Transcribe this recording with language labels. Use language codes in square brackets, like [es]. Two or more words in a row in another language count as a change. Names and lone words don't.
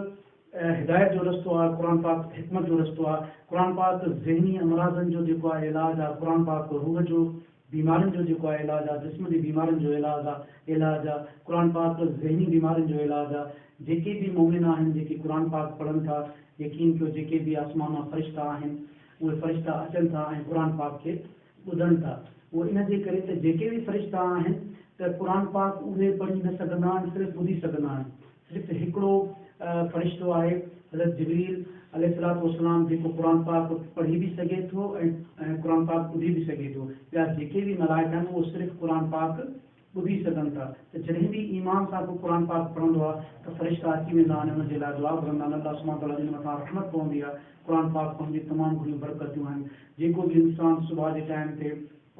[sd] ہدایت جو رستو ہے قرآن پاک حکمت جو رستو ہے قرآن پاک ذہنی امراضن جو جیکو ہے علاج ہے قرآن پاک روح جو بیمارن جو جیکو ہے علاج ہے جسمانی بیمارن جو علاج ہے قرآن پاک ذہنی بیمارن جو علاج ہے جیکے بھی مومن آہن جیکے قرآن پاک پڑھن تھا یقین کیو جیکے بھی آسمان فرشتہ آہن وہ فرشتہ اچن تھا قرآن پاک کے ॿुधनि था वो इन जे करे त जेके भी फ़रिश्ता आहिनि त क़ुर पाक उहे पढ़ी न सघंदा आहिनि सिर्फ़ु ॿुधी सघंदा आहिनि सिर्फ़ु हिकिड़ो फ़रिश्तो आहे हज़रत जिब्रील अलैहिस्सलातु वस्सलाम जेको क़ुर पाक पढ़ी भी सघे थो ऐं क़ुर पाक ॿुधी भी सघे थो ॿिया जेके भी मलाइका आहिनि उहो सिर्फ़ु क़ुर पाक ॿुधी सघनि था त जॾहिं भी ईमान सां को क़ुर पाक पढ़ंदो आहे त फ़रिश्ता अची वेंदा आहिनि हुन जे लाइ दुआ घुरंदा आहिनि अल्लाह सुब्हानो तआला जिन मथां रहमत पवंदी आहे क़ुर पाक पढ़ण जी तमामु घणियूं बरकतूं आहिनि जेको भी इंसान सुबुह जे टाइम ते क़ुर